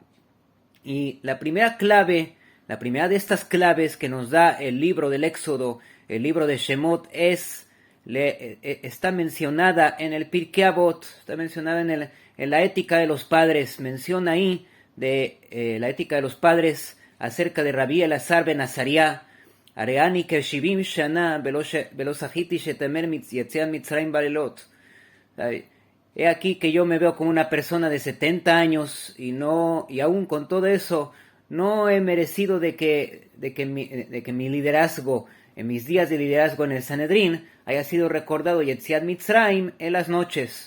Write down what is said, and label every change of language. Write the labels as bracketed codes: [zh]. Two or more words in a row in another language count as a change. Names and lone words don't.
[es] Y la primera de estas claves que nos da el libro del Éxodo, el libro de Shemot, está mencionada en el Pirkei Avot, está mencionada en la ética de los padres. Menciona ahí la ética de los padres acerca de Rabí Elazar ben Azariah, [he] הרי אני כבן שבעים שנה ולא זכיתי שתאמר יציאת מצרים בלילות. [es] He aquí que yo me veo como una persona de 70 años y aún con todo eso no he merecido de que mi liderazgo, en mis días de liderazgo en el Sanedrín, haya sido recordado [he] יציאת מצרים [es] en las noches.